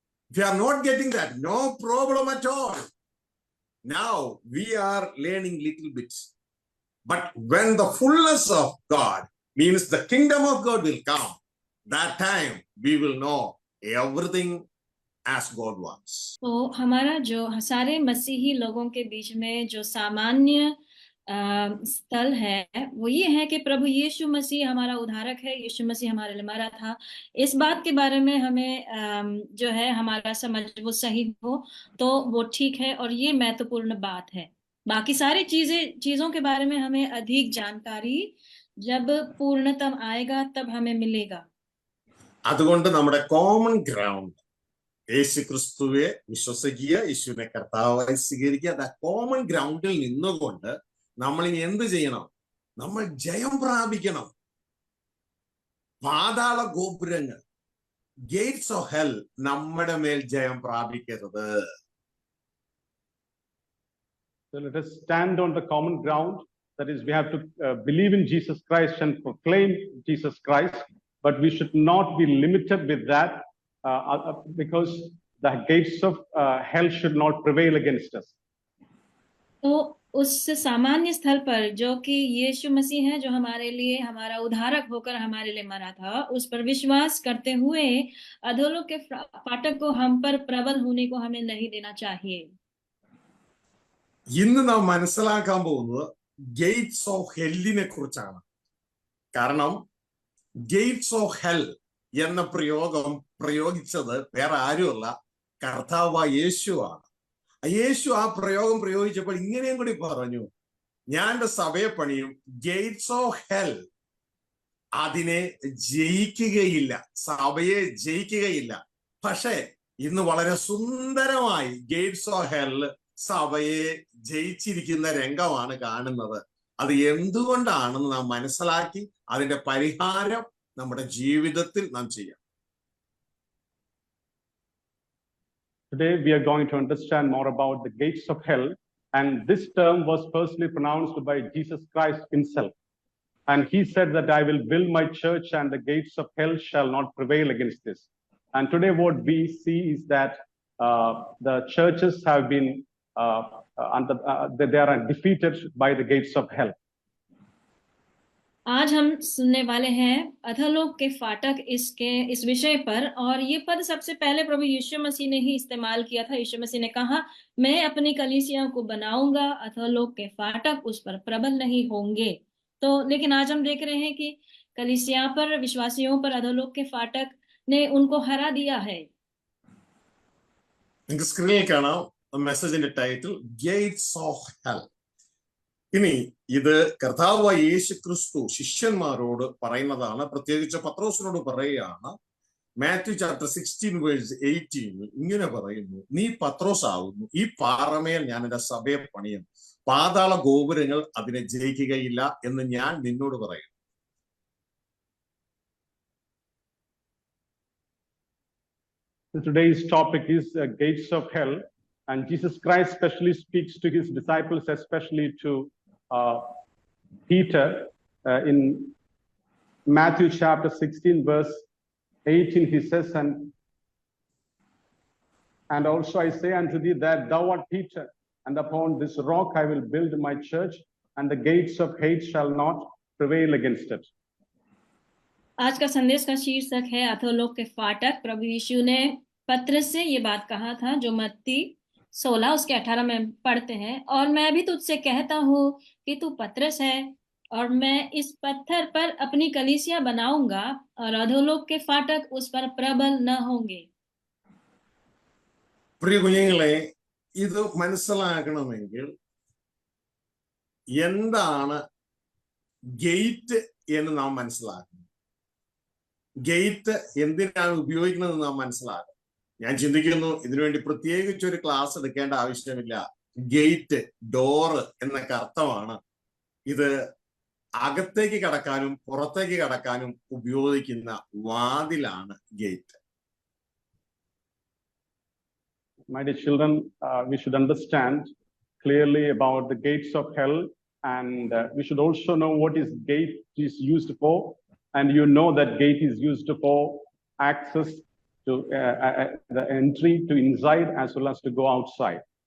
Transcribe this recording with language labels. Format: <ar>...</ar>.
<en>If you are not getting that, no problem at all. Now we are learning little bits. But when the fullness of God, means the kingdom of God will come, that time we will know everything as God wants.</en> <hi>तो हमारा जो सारे मसीही लोगों के बीच में जो सामान्य स्थल है वो ये है कि प्रभु यीशु मसीह हमारा उद्धारक है। यीशु मसीह हमारे लिए मरा था। इस बात के बारे में हमें जो है हमारा समझ वो सही हो तो वो ठीक है और ये महत्वपूर्ण बात है। बाकी सारी चीजों के बारे में हमें अधिक जानकारी जब पूर्णतम आएगा तब हमें मिलेगा।</hi> <ml>അതുകൊണ്ട് നമ്മുടെ</ml> <en>common ground</en> <ml>യേശു ക്രിസ്തുവെ വിശ്വസിക്കുക, യേശുവിനെ കർത്താവായി സ്വീകരിക്കുക. ആ</ml> <en>common ഗ്രൗണ്ടിൽ</en> <ml>നിന്നുകൊണ്ട് നമ്മൾ ഇനി എന്ത് ചെയ്യണം? നമ്മൾ ജയം പ്രാപിക്കണം. പാതാള ഗോപുരങ്ങൾ,</ml> <en>gates of hell</en> <ml>നമ്മുടെ മേൽ ജയം പ്രാപിക്കരുത്.</ml> <en>So let us stand on the common ground. That is, we have to believe in Jesus Christ and proclaim Jesus Christ, but we should not be limited with that because the gates of hell should not prevail against us.</en> <hi>तो उस सामान्य स्थल पर जो कि यीशु मसीह है, जो हमारे लिए हमारा उद्धारक होकर हमारे लिए मरा था, उस पर विश्वास करते हुए अधोलोक के फाटक को हम पर प्रबल होने को हमें नहीं देना चाहिए.</hi> <ml>ഇന്ന് നാം മനസ്സിലാക്കാൻ പോകുന്നത്</ml> <en>gates of ഹെല്ലിനെ</en> <ml>കുറിച്ചാണ്. കാരണം</ml> <en>gates of hell</en> <ml>എന്ന പ്രയോഗം പ്രയോഗിച്ചത് വേറെ ആരുമല്ല, കർത്താവായ യേശുവാണ്. യേശു ആ പ്രയോഗം പ്രയോഗിച്ചപ്പോൾ ഇങ്ങനെയും കൂടി പറഞ്ഞു, ഞാൻ എന്റെ സഭയെ പണിയും,</ml> <en>gates of hell</en> <ml>അതിനെ ജയിക്കുകയില്ല, സഭയെ ജയിക്കുകയില്ല. പക്ഷേ ഇന്ന് വളരെ സുന്ദരമായി</ml> <en>gates of hell</en> <ml>സഭയെ ജയിച്ചിരിക്കുന്ന രംഗമാണ് കാണുന്നത്. അത് എന്തുകൊണ്ടാണെന്ന് നാം മനസ്സിലാക്കി അതിന്റെ പരിഹാരം നമ്മുടെ ജീവിതത്തിൽ നാം ചെയ്യാം.</ml> <en>Today we are going to understand more about the gates of hell, and this term was firstly pronounced by Jesus Christ himself, and he said that I will build my church and the gates of hell shall not prevail against this. And today what we see is that the churches have been they are defeated by the gates of hell.</en> <hi>आज हम सुनने वाले हैं अधोलोक के फाटक इस विषय पर, और ये पद सबसे पहले प्रभु यीशु मसीह ने ही इस्तेमाल किया था। यीशु मसीह ने कहा, मैं अपनी कलीसिया को बनाऊंगा, अधोलोक के फाटक उस पर प्रबल नहीं होंगे। तो लेकिन आज हम देख रहे हैं कि कलीसिया पर, विश्वासियों पर अधोलोक के फाटक ने उनको हरा दिया है.</hi> <ml>നിങ്ങൾക്ക് സ്ക്രീനിൽ കാണാം മെസ്സേജിന്റെ ടൈറ്റിൽ</ml> <en>Gates of hell.</en> <ml>ഇനി ഇത് കർത്താവായ യേശു ക്രിസ്തു ശിഷ്യന്മാരോട് പറയുന്നതാണ്, പ്രത്യേകിച്ച് പത്രോസിനോട് പറയുകയാണ്. മാത്യു ചാപ്റ്റർ 16:18 ഇങ്ങനെ പറയുന്നു, നീ പത്രോസ് ആകുന്നു, ഈ പാറമേൽ ഞാൻ എന്റെ സഭയെ പണിയും, പാതാള ഗോപുരങ്ങൾ അതിനെ ജയിക്കുകയില്ല എന്ന് ഞാൻ നിന്നോട് പറയുന്നു.</ml> <en>Today's topic is gates of hell, and Jesus Christ specially speaks to his disciples, especially to Peter in Matthew chapter 16:18. He says, and also I say unto thee that thou art Peter, and upon this rock I will build my church, and the gates of hate shall not prevail against it.</en> <hi>आज का संदेश का शीर्षक है अधोलोक के फाटक। प्रभु यीशु ने पत्रस से ये बात कहा था, जो मत्ती 16 उसके 18 में पढ़ते हैं, और मैं भी तुझसे कहता हूँ कि तू पत्रस है, और मैं इस पत्थर पर अपनी कलीसिया बनाऊंगा, और अधोलोक के फाटक उस पर प्रबल न होंगे।</hi> <ml>പ്രിയ കുഞ്ഞുങ്ങളെ, ഇത് മനസ്സിലാക്കണമെങ്കിൽ എന്താണ് ഗേറ്റ് എന്ന് നാം മനസ്സിലാക്കണം. ഗേറ്റ് എന്തിനാണ് ഉപയോഗിക്കുന്നത് നാം മനസ്സിലാക്കണം. ഞാൻ ചിന്തിക്കുന്നു ഇതിനുവേണ്ടി പ്രത്യേകിച്ച് ഒരു ക്ലാസ് എടുക്കേണ്ട ആവശ്യമില്ല. ഗേറ്റ്, ഡോറ് എന്നൊക്കെ അർത്ഥമാണ്. ഇത് അകത്തേക്ക് കടക്കാനും പുറത്തേക്ക് കടക്കാനും ഉപയോഗിക്കുന്ന വാതിലാണ് gate.</ml> <en>My dear children, we should understand clearly about the gates of hell, and we should also know what is gate is used for. And you know that gate is used for access to the entry to inside as well as to go outside.</en>